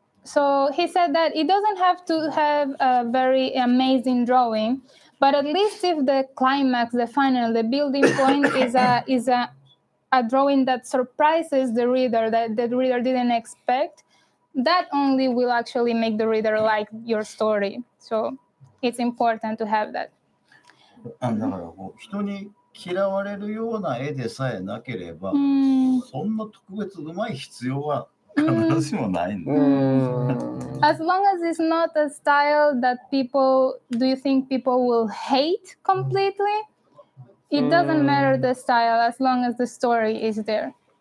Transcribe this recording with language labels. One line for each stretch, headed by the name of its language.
English: So he said that it doesn't have to have a very amazing drawing, but at least if the climax, the final, the building point is a drawing that surprises the reader, that the reader didn't expect, that only will actually make the reader like your story. So it's important to have that.
Japanese: だから人に嫌われるような絵でさえなければ、そんな特別うまい必要は必ずしもないんだ。
English: As long as it's not a style that do you think people will hate completely? It doesn't matter the style as long as the story is there.